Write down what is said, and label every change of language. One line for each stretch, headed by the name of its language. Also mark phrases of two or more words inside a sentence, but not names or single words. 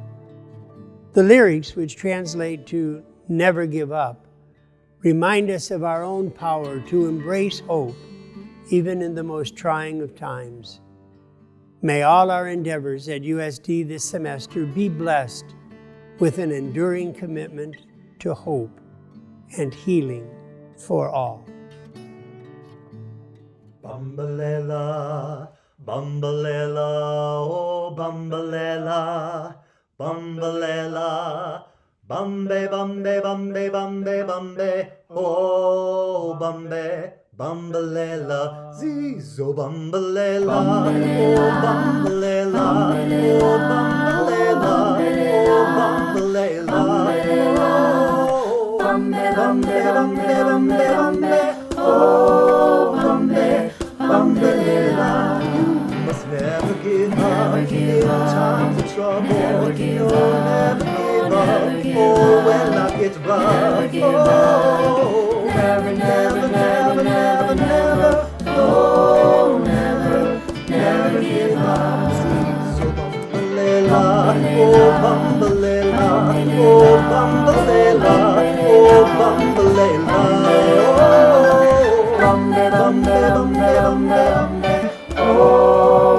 English: The lyrics, which translate to "Never give up," remind us of our own power to embrace hope, even in the most trying of times. May all our endeavors at USD this semester be blessed with an enduring commitment to hope and healing for all.
Zulu: Bambalela, Bambalela, oh Bambalela, Bambalela, Bambe, Bambe, Bambe, Bambe, Bambe, oh Bambe, Bambalela, Zizo Bambalela, oh Bambalela, oh Bambalela, oh Bambalela, oh Bambe, Bambe, Bambe, Bambe, Bambe, oh Bambe, Bambalela.
English: You must never give up in times of trouble. Never give up. Oh, when life gets rough. Oh, never, never, never, never, never. Oh, never, never give up.
Zulu: So Bambalela, oh Bambalela, oh Bambalela, oh Bambalela, oh Bambe, Bambe, Bambe, Bambe, Bambe, oh.